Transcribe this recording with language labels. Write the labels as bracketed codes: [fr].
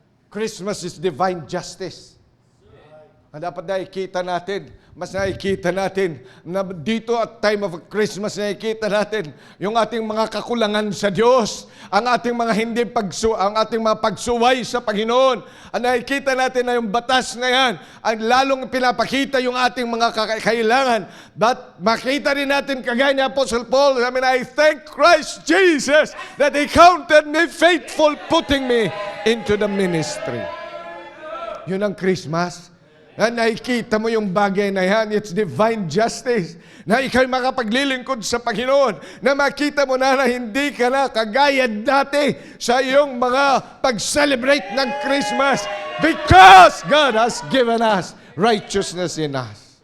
[en] Christmas is divine justice. [tl] Ang dapat nakikita natin, mas nakikita natin na dito at time of Christmas, nakikita natin yung ating mga kakulangan sa Diyos, ang ating mga ang ating mga pagsuway sa Panginoon. Ang nakikita natin na yung batas na yan, ang lalong pinapakita yung ating mga kailangan. [en] But [tl] makita rin natin kagaya ni Apostle Paul, sabi na, [en] I thank Christ Jesus that He counted me faithful, putting me into the ministry. [tl] Yun ang Christmas. Na nakikita mo yung bagay na yan, [en] it's divine justice. [tl] Na ikaw'y makapaglilingkod sa Panginoon. Na makita mo na hindi ka na kagaya dati sa iyong mga pag-celebrate ng Christmas. [en] Because God has given us righteousness in us.